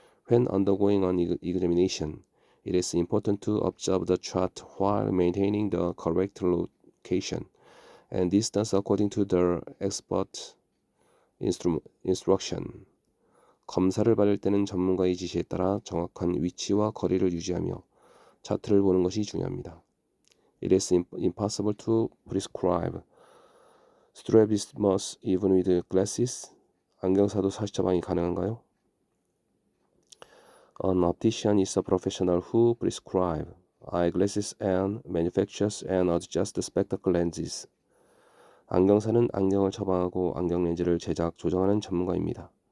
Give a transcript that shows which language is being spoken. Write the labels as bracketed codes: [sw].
[en] When undergoing an examination, it is important to observe the chart while maintaining the correct location and distance according to the expert instruction. [ko] 검사를 받을 때는 전문가의 지시에 따라 정확한 위치와 거리를 유지하며 차트를 보는 것이 중요합니다. [en] It is impossible to prescribe strabismus even with glasses. [ko] 안경사도 사시 처방이 가능한가요? [en] An optician is a professional who prescribes eyeglasses and manufactures and adjusts spectacle lenses. [ko] 안경사는 안경을 처방하고 안경 렌즈를 제작, 조정하는 전문가입니다.